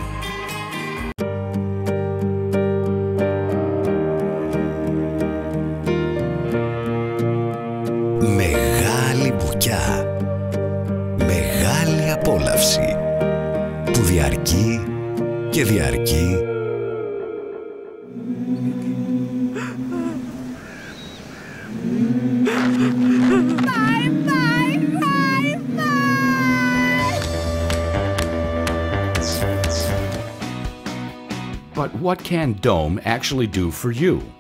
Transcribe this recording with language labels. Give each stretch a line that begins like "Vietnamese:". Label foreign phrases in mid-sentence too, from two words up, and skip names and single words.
Greek: Μεγάλη μπουκιά. Μεγάλη απόλαυση. Που διαρκεί και διαρκεί.
English: But what can Dome actually do for you?